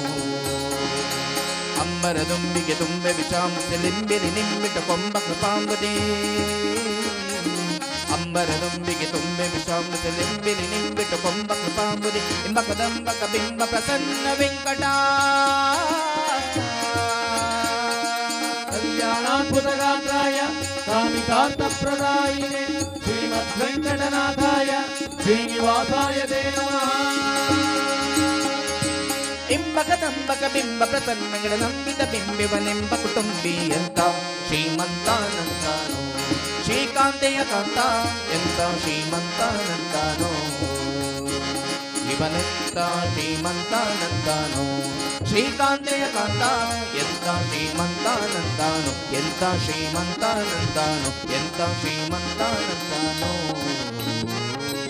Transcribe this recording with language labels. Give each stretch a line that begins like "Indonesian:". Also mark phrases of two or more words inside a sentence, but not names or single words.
Kannada: ಅಂಬರದುಂಬಿಗೆ ತುಂಬೆ ವಿಷಾಂಶ ಲಿಂಬಿರಿ ನಿಮ್ಮಿಟ ಕೊಂಬ ಕೃಪಾಂಬುದೇ ಅಂಬರದುಂಬಿಗೆ ತುಂಬೆ ವಿಷಾಂಶ ಲಿಂಬಿರಿ ನಿಂಬಿಟ ಕೊಂಬ ಕೃಪಾಂಬುದೇ ಇಂಬ ಕದಂಬಕ ಬಿಂಬ ಪ್ರಸನ್ನ ವೆಂಕಟ
Sanskrit: ಕಲ್ಯಾಣಾದ್ಭುತಗಾತ್ರಾಯ ಕಾಮಿತಾರ್ಥಪ್ರದಾಯಿನೇ ಶ್ರೀಮದ್ ವೆಂಕಟನಾಥಾಯ ಶ್ರೀನಿವಾಸಾಯ ತೇ ನಮಃ
Kannada: ಇಂಬಕ ದಂಬಕ ಬಿಂಬ ಪ್ರಸನ್ನಗಳ ನಂಬಿದ ಬಿಂಬಿವನೆಂಬ ಕುಟುಂಬಿ ಎಂತ ಶ್ರೀಮಂತನಂತಾನೋ ಶ್ರೀಕಾಂತೆಯ ಕಾಂತ ಎಂತ ಶ್ರೀಮಂತನಂತಾನೋ ಇವನೆಂತ ಶ್ರೀಮಂತನಂತಾನೋ ಶ್ರೀಕಾಂತೆಯ ಕಾಂತ ಎಂತ ಶ್ರೀಮಂತನಂತಾನೋ ಎಂತ ಶ್ರೀಮಂತನಂತಾನೋ ಎಂತ ಶ್ರೀಮಂತನಂತಾನೋ